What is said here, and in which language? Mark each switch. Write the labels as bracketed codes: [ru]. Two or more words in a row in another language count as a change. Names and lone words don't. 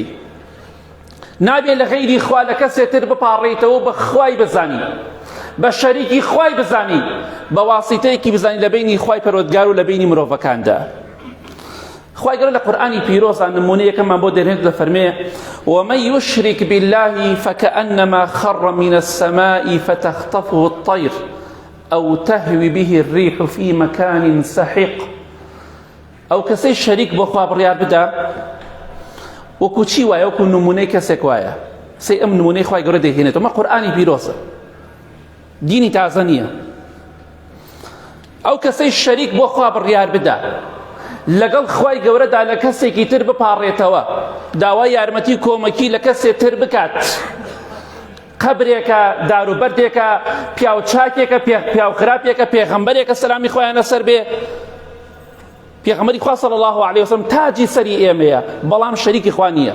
[ckb] نابێ لە غەیری خوا لە کەسێک تر بپاڕێیتەوە بە خوای بزانی، بە شەریکی خوای بزانی، بە واسیتەیەکی بزانی لە بینی خوای پەروەردگار و لە بینی مرۆڤەکاندا. خوای گەورە لە قورئانی پیرۆزە نمونەیەکەمان بۆ دەهێنێت، دەفەرمێ: [ar] ومن يشرك بالله فكأنما خر من السماء فتخطفه الطير أو تهوي به الريح في مكان سحيق. [ckb] ئەو کەسەی شەریک بۆ خوا بڕیار بدا وەکو چی وایە؟ وەکو نمونەی کەسێک وایە. ئەم نمونەی خوای گەورە دەهێنێتەوە. مە قورئانی پیرۆزە، دینی تازە نییە. ئەو کەسەی شەریک بۆ خوا بڕیار بدا لەگەڵ خوای گەورەدا لە کەسێکی تر بپاڕێتەوە، داوای یارمەتی کۆمەکی لە کەسێک تر بکات، قەبرێکە، داروبەردێکە، پیاوچاکێکە، پیاوخراپێکە، پێغەمبەرێکە سەلامی خۆیان لەسەر بێ، پێغەمبەری خوا [ar] صلی الله علیه وسلم [ckb] تاجی سەری ئێمەیە، بەڵام شەریکی خوا نییە.